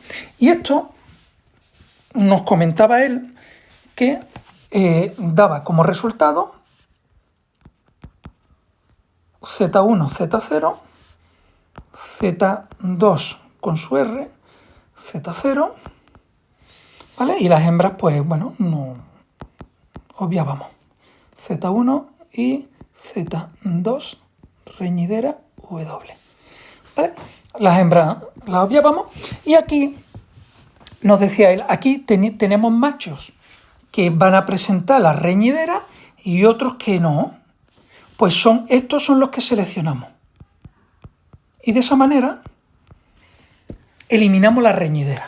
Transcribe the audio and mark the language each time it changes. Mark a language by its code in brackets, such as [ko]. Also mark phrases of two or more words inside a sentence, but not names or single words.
[es] Y esto nos comentaba él que daba como resultado Z1, Z0, Z2 con su R, Z0, ¿vale? Y las hembras, pues bueno, no obviábamos. Z1 y Z2, reñidera W. ¿Vale? Las hembras las obviábamos. Y aquí nos decía él, aquí tenemos machos que van a presentar la reñidera y otros que no. Pues estos son los que seleccionamos. Y de esa manera eliminamos la reñidera.